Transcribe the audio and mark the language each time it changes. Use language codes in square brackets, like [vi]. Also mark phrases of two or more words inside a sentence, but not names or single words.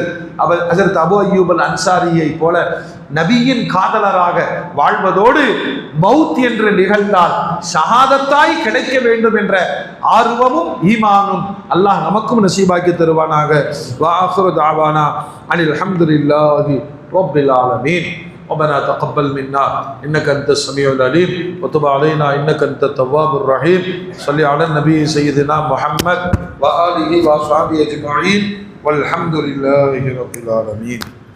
[ta] அவர் அதற்கு அபு அய்யூபுல் அன்சாரியை போல நபியின் காதலராக வாழ்வதோடு மௌத் என்று நிகழ்ந்தால் ஷஹாதத்தாய் கிடைக்க வேண்டும் என்ற ஆர்வமும் ஈமானும் அல்லாஹ் நமக்கும் நசீபாக்கி தருவானாக. [ar] وآخر دعوانا أن الحمد لله رب العالمين. ربنا تقبل منا انك انت السميع العليم وتب علينا انك انت التواب الرحيم. صل على النبي سيدنا محمد واله واصحابه اجمعين والحمد لله رب العالمين.